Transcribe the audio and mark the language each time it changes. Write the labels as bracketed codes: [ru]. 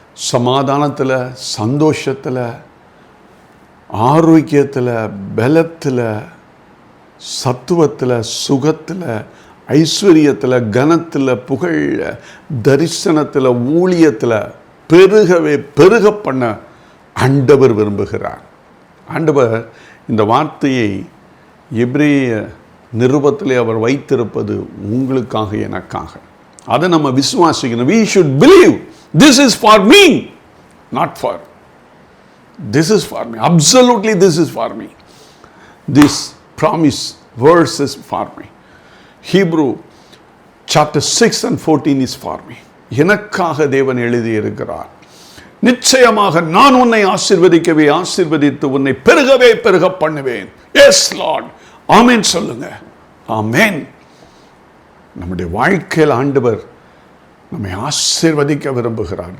[ta] சமாதானத்தில், சந்தோஷத்தில், ஆரோக்கியத்தில், பலத்தில், சத்துவத்தில், சுகத்தில், ஐஸ்வர்யத்தில், கனத்தில், புகழ், தரிசனத்தில், ஊழியத்தில் பெருகவே பெருக பண்ண ஆண்டவர் விரும்புகிறார். ஆண்டவர் இந்த வார்த்தையை எபிரேய நிருபத்திலே அவர் வைத்திருப்பது உங்களுக்காக, எனக்காக. அதை நம்ம விசுவாசிக்கணும். [en] We should believe this is for me, not for. This is for me. Absolutely this is for me. This promise verse is for me. Hebrew chapter 6 and 14 is for me. [ta] எனக்காக தேவன் எழுதி இருக்கிறார். நிச்சயமாக நான் உன்னை ஆசீர்வதிக்கவே ஆசீர்வதித்து உன்னை பெருகவே பெருக பண்ணுவேன். [en] yes Lord, [ta] ஆமென் சொல்லுங்க. ஆமென். நம்முடைய வாழ்க்கையில் ஆண்டவர் நம்மை ஆசீர்வதிக்க விரும்புகிறார்.